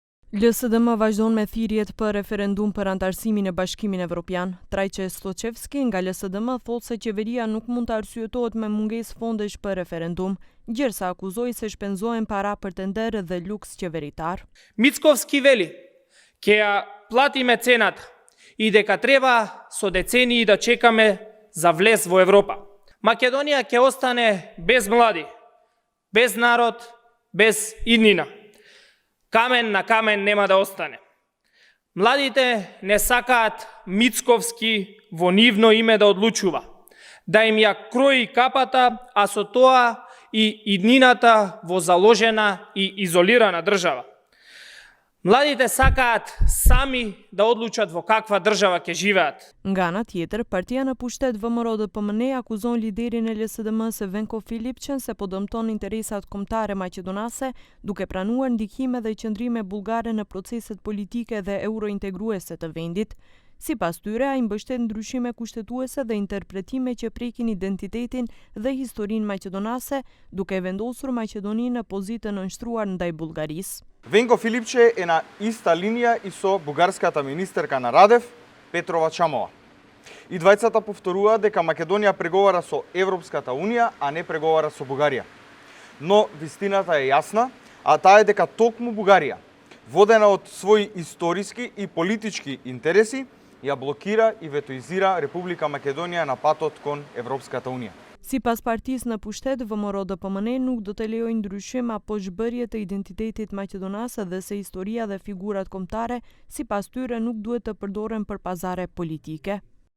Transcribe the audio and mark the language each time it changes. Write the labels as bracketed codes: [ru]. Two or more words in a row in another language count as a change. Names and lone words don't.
[sq] LSDM vazhdon me thirrjet për referendum për antarësimin e Bashkimin Evropian. Trajqe Stoçevski nga LSDM thotë se qeveria nuk mund të arsyetohet me mungesë fondesh për referendum, gjërsa akuzoi se shpenzohen para për tender dhe luks qeveritar. [mk] Mickovski veli ќе ја платиме цената и дека треба со децении да чекаме за влез во Европа. Македонија ќе остане без млади, без народ, без иднина. Камен на камен нема да остане. Младите не сакаат Мицковски во нивно име да одлучува, да им ја крои капата, а со тоа и иднината во заложена и изолирана држава. Младите сакаат сами да одлучат во каква држава ќе живеат. [sq] Nga ana tjetër, partia në pushtet VMRO-DPMN akuzon liderin e LSDM se Venko Filipçen se po dëmton interesat kombëtare maqedonase, duke pranuar ndikime dhe qëndrime bullgare në proceset politike dhe eurointegruese të vendit. Sipas tyre, ai mbështet ndryshime kushtetuese dhe interpretime që prekin identitetin dhe historinë maqedonase, duke vendosur Maqedoninë në pozitën nënshtruar ndaj Bullgarisë. [mk] Венко Филипче е на иста линија и со бугарската министерка на Радев, Петрова Чамова. И двајцата повторува дека Македонија преговара со Европската Унија, а не преговара со Бугарија. Но вистината е јасна, а таа е дека токму Бугарија, водена од своји историски и политички интереси, ја блокира и ветоизира Република Македонија на патот кон Европската Унија. [sq] Sipas partisë në pushtet, VMRO-DPMN nuk do të lejojë ndryshim apo zhbërje të identitetit maqedonase dhe se historia dhe figurat kombëtare sipas tyre nuk duhet të përdoren për pazare politike.